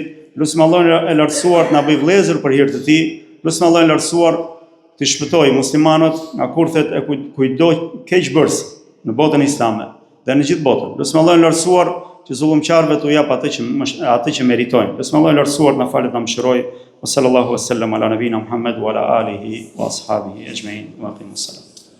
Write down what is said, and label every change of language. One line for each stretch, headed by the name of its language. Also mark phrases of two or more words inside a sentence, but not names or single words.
Albanian: Lutim Allahun e lartësuar të na bëj vëllezër për hir të tij. Lutim Allahun e lartësuar të shpëtojë muslimanët nga kurthet e kujdo keqbërës në botën islame dhe në gjithë botën. Lutim Allahun e lartësuar që zullumqarëve t'u jap atë që meritojnë. Lutim Allahun e lartësuar të na falet ta mëshirojë.
Arabic: صلى الله عليه وسلم على نبينا محمد وعلى آله وأصحابه أجمعين. وأقم الصلاة.